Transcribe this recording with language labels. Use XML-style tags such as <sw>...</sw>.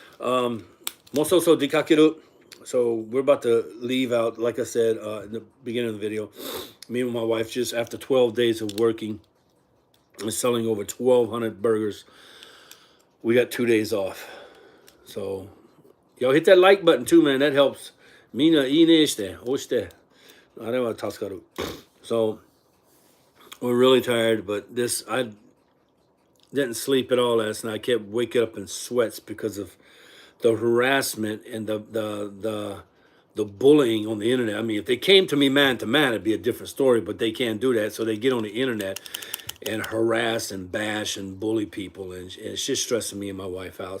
<ja>もうそろそろ出かける。</ja> <en>So we're about to leave out, like I said in the beginning of the video. Me and my wife, just after 12 days of working and selling over 1,200 burgers, we got 2 days off. So y'all hit that like button too, man. That helps.</en> <ja>みんないいねして、押して。あれは助かる。</ja> <en>So we're really tired, but I didn't sleep at all last night. I kept waking up in sweats because of the harassment and the bullying on the internet. I mean, if they came to me man to man, it'd be a different story, but they can't do that. So they get on the internet and harass and bash and bully people, and it's just stressing me and my wife out.</en>